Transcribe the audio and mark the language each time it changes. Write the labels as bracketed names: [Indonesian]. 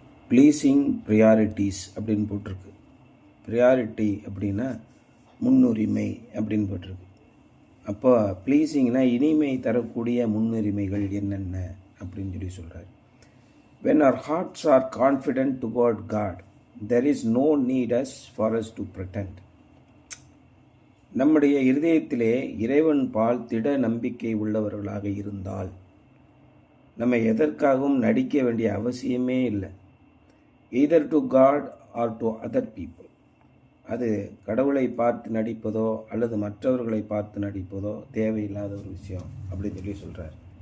[Tamil] Pleasing priorities அப்படின்னு போட்டிருக்கு. Priority அப்படின்னா முன்னுரிமை அப்படின்னு போட்டிருக்கு. அப்போ ப்ளீஸிங்னா இனிமை தரக்கூடிய முன்னுரிமைகள் என்னென்ன அப்படின்னு சொல்கிறார். [English] When our hearts are confident toward God, there is no need for us to pretend. [Tamil] நம்முடைய இருதயத்திலே இறைவன் பால் திட நம்பிக்கை உள்ளவர்களாக இருந்தால் நம்ம எதற்காகவும் நடிக்க வேண்டிய அவசியமே இல்லை. [English] Either to God or to other people. [Tamil] அது கடவுளை பார்த்து நடிப்பதோ அல்லது மற்றவர்களை பார்த்து நடிப்பதோ தேவையில்லாத ஒரு விஷயம் அப்படின்னு சொல்கிறார்.